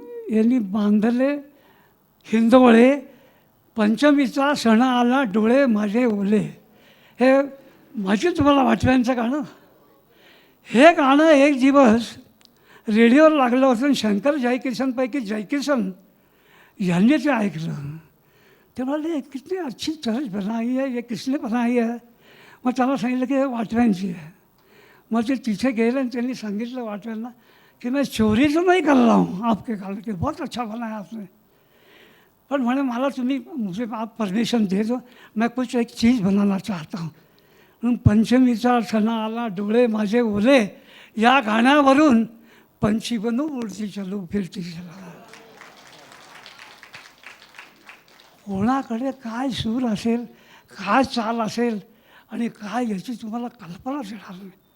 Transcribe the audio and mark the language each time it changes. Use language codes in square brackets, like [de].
[mr] यांनी बांधले हिंदोळे पंचमीचा सण आला डोळे माझे ओले, हे माहिती तुम्हाला वाटव्यांचं गाणं. हे गाणं एक दिवस रेडिओवर लागलं होतं. शंकर जयकिशनपैकी जयकिशन यांनी ते ऐकलं. ते म्हणाले [hi] कितनी अच्छी तर्ज बनाई है, ये किसने बनाई है. [mr] मग त्याला सांगितलं की हे वाटव्यांची आहे. मग ते तिथे गेले आणि त्यांनी सांगितलं वाटव्यांना कि [hi] मैं चोरी तो नहीं कर रहा हूँ आपके गाने के, बहुत अच्छा बनाया आपने. पर मैंने [mr] मला तुम्ही [hi] मुझे आप परमिशन दे दो, मैं कुछ एक चीज़ बनाना चाहता हूँ. [mr] म्हणून पंचमीचा सण आला डोळे माझे ओले या गाण्यावरून पंछी बनू उडती चलू फिरती चला. कोणाकडे काय सूर असेल, काय चाल असेल आणि काय याची तुम्हाला कल्पनाच येणार नाही.